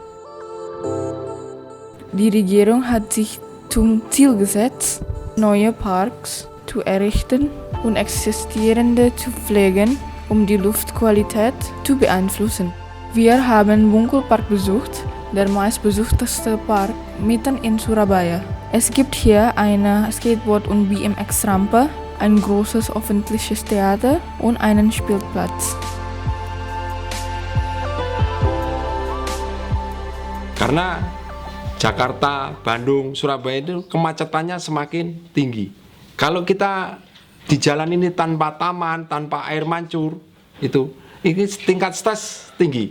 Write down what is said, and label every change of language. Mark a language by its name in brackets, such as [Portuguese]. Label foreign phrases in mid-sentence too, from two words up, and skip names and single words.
[German] Die Regierung hat sich zum Ziel gesetzt, neue Parks zu errichten und existierende zu pflegen, um die Luftqualität zu beeinflussen. Wir haben Bungkul-Park besucht, der meistbesuchteste Park mitten in Surabaya. Es gibt hier eine Skateboard- und BMX-Rampe, ein großes öffentliches Theater und einen Spielplatz. [Indonesian] Karena Jakarta, Bandung, Surabaya itu kemacetannya semakin tinggi. Kalau kita di jalan ini tanpa taman, tanpa air mancur, ini tingkat stres tinggi.